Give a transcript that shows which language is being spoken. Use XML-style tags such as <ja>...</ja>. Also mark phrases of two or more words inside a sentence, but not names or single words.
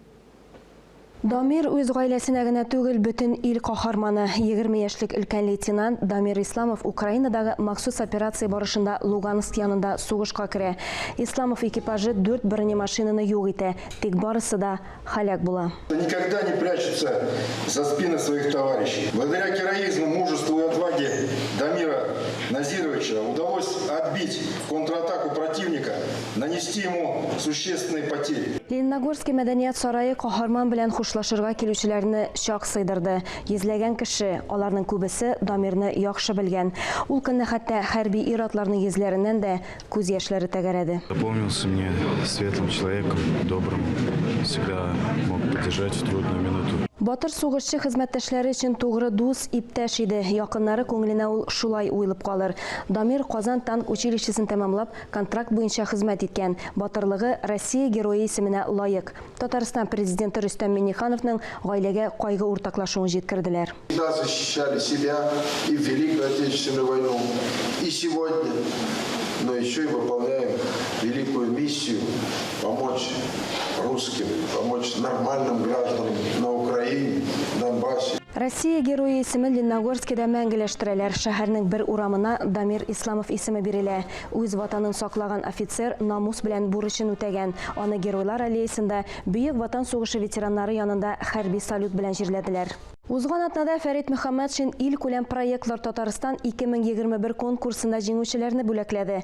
<tt>Дамир үз гаиләсенә генә түгел, бөтен ил каһарманы. 20 яшьлек өлкән лейтенант Дамир Исламов Украинадагы махсус операция барышында Луганск янында сугышка керә. Исламов экипажы 4 бронемашинаны юк итә, тик барысы да хәлак була.</tt> <ru>Никогда не прячутся за спины своих товарищей. Благодаря героизму, мужеству и отваге Дамира Назировича удалось отбить контратаку противника, нанести ему существенные потери.</ru> <tt>Лениногорский мәдәният сарайы каһарман белән хушлашырга килүчеләрне чак сыйдырды. Йөзләгән кеше, аларның күбесе Дамирны яхшы белгән. Ул көнне хәтта хәрби ир-атларның йөзләреннән дә күз яшьләре тәгәрәде.</tt> <ru>Запомнился мне светлым человеком, добрым, всегда мог поддержать в трудную минуту.</ru> <tt>Батыр сугышчы хезмәттәшләре өчен тугры дус, иптәш иде. Якыннары күңеленә ул шулай уйлап калыр. Дамир Казан танк училищесын тәмамлап, контракт буенча хезмәт иткән. Батырлыгы Россия герое исеменә лаек. Татарстан президенты Рөстәм Миңнехановның гаиләгә кайгы уртаклашуын җиткерделәр.</tt> <ru>Всегда защищали себя и в Великую Отечественную войну, и сегодня, но еще и выполняем великую миссию помочь русским, помочь нормальным гражданам на Украине, Донбассе.</ru> <tt>Россия герое исемен Лениногорскида мәңгеләштерәләр. Шәһәрнең бер урамына Дамир Исламов исеме бирелә. Үз ватанын саклаган офицер намус белән бурычын үтәгән. Аны Геройлар аллеясында Бөек Ватан сугышы ветераннары янында хәрби салют белән җирләделәр. Узган атнада Фәрит Мөхәммәтшин ил күләм проектлар Татарстан 2021 конкурсында җиңүчеләрне бүләкләде.</tt>